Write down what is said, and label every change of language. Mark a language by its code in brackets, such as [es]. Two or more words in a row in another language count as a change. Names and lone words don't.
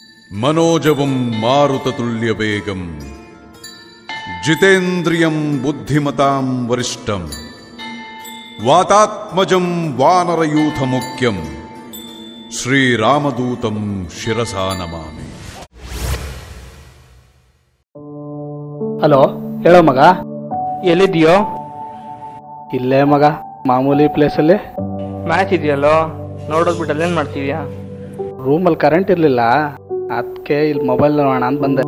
[sa] मनोजवं मारुततुल्यवेगं जितेन्द्रियं बुद्धिमतां वरिष्ठं वातात्मजं वानरयूथमुख्यं श्रीरामदूतं शिरसा नमामि। [kn] ಹಲೋ, ಹೇಳೋ ಮಗ. ಎಲ್ಲಿದೆಯೋ? ಇಲ್ಲೇ ಮಗ, ಮಾಮೂಲಿ ಪ್ಲೇಸಲ್ಲಿ. ಮ್ಯಾಚ್ ಇದೆಯಲ್ಲೋ, ನೋಡೋದ್ಬಿಟ್ಟು ಅಲ್ಲೇನು ಮಾಡ್ತಿದ್ಯಾ? ರೂಮಲ್ಲಿ ಕರೆಂಟ್ ಇರಲಿಲ್ಲ, ಅದಕ್ಕೆ ಇಲ್ಲಿ ಮೊಬೈಲ್ ನೋಡೋಣ ಅಂತ ಬಂದೆ.